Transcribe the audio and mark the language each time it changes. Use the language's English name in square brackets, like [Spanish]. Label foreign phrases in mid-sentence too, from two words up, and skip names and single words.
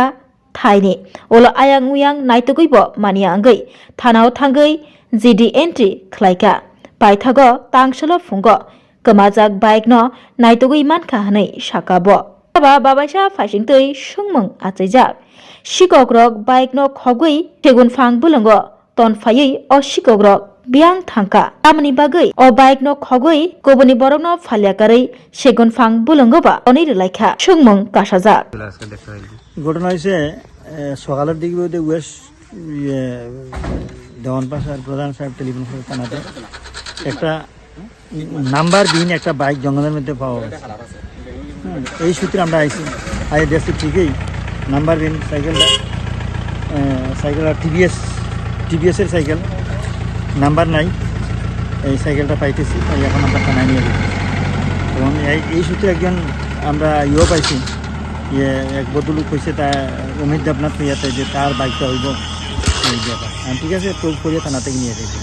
[Kok Borok] थाइनि ओलो आयां उयां नाइतगैब मानियांगै थानाव थांगै [English] GD entry [Kok Borok] खलाइका पाइथागो तांसलो फुंगो कमाजाक बाइक न नाइतगै मानखा हनै साकाब बाबाइसा फाइसिंतै सुंमं आचैजाक सिकग्रक बाइक न खगै सेगुन फां बुलंग तनफायै अ सिकग्रक बियां थांका तामनि बागै अ बाइक न खगै गुबुननि बरक न फालियाकारै सेगुन फां बुलंगबा अनै रलाइखा सुंमं कासाजाक [Bangla] ঘটনা হয়েছে সকালের দিকে ওয়েস্ট দেওয়ানপাশার প্রধান সাহেব টেলিফোন থানাতে একটা নাম্বার বিহীন একটা বাইক জঙ্গলের মধ্যে পাওয়া গেছে। এই সূত্রে আমরা আইসি আই দেখছি ঠিকই নাম্বার বিন সাইকেলটা টিভিএসের সাইকেল নাম্বার নাই এই সাইকেলটা পাইতেছি এখন আমরা থানায় নিয়ে যাচ্ছি এবং এই সূত্রে একজন আমরা পাইছি এক বদলুক হয়েছে তা অমিত দেবনাথ ইয়াতে যে তার বাইকটা হইব এই ব্যাপার ঠিক আছে তো করিয়া থানা থেকে নিয়ে যাচ্ছি